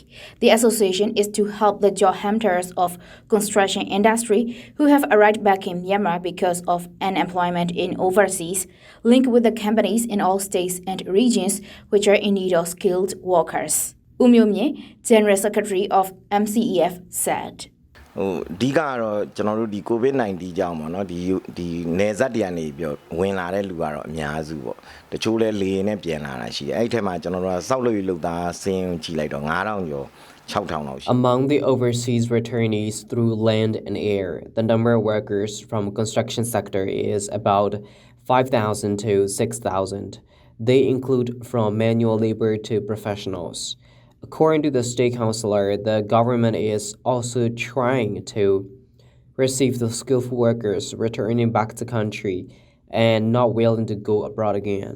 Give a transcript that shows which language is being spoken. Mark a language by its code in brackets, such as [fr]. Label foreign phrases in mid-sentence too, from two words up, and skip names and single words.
[en] The association is to help the job hunters of construction industry who have arrived back in Myanmar because of unemployment in overseas, linked with the companies in all states and regions which are in need of skilled workers. Umyomye, General Secretary of MCEF, said. [my] ဒီကတော့ကျွန်တော်တို့ဒီ COVID-19 ကြောင့်ပေါ့နော်ဒီနေဆက်တရနေပြီးဝင်လာတဲ့လူကတော့အများစုပေါ့တချို့လဲလေနဲ့ပြန်လာတာရှိတယ်အဲ့ထက်မှာကျွန်တော်တို့ကစောက်လို့လုပ်သားစင်းကြည့်လိုက်တော့ 9000 ကျော် 6000 လောက်ရှိ [en] Among the overseas returnees through land and air, the number of workers from construction sector is about 5,000 to 6,000. They include from manual labor to professionals. According to the state councillor, the government is also trying to receive the skillful workers returning back to country and not willing to go abroad again.